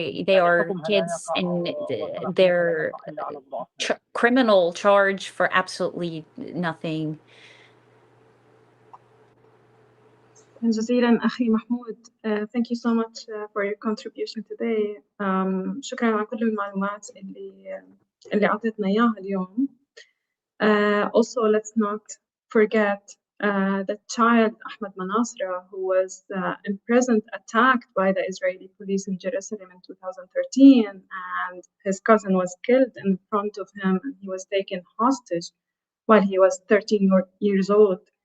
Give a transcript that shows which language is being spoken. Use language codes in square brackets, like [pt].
[en] They are kids, and they're criminal charge for absolutely nothing. [ar] جزيلا أخي محمود. [en] Thank you so much for your contribution today. [ar] شكرا على كل المعلومات اللي أعطيتنا إياها اليوم. [en] Also, let's not forget the child Ahmed Manasra, who was imprisoned, attacked by the Israeli police in Jerusalem in 2013, and his cousin was killed in front of him, and he was taken hostage while he was 13 years old.